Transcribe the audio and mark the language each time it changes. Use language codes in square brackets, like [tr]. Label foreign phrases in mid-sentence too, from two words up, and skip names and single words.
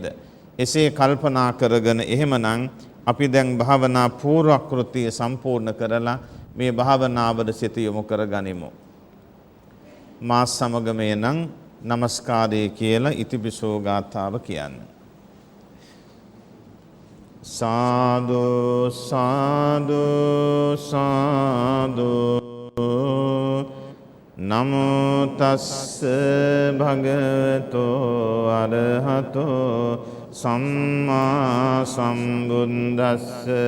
[si] එසේ කල්පනා කරගෙන එහෙමනම් අපි දැන් භාවනා පූර්වක්‍ෘතිය සම්පූර්ණ කරලා මේ භාවනාවට සිත යොමු කරගනිමු. මා සමග මේ නම් නමස්කාරය කියලා ඉතිපිසෝ ගාථාව කියන්නේ. [pi] සාදු සාදු සාදු නමෝ තස්ස භගවතෝ අරහතෝ සම්මා සම්බුද්දස්ස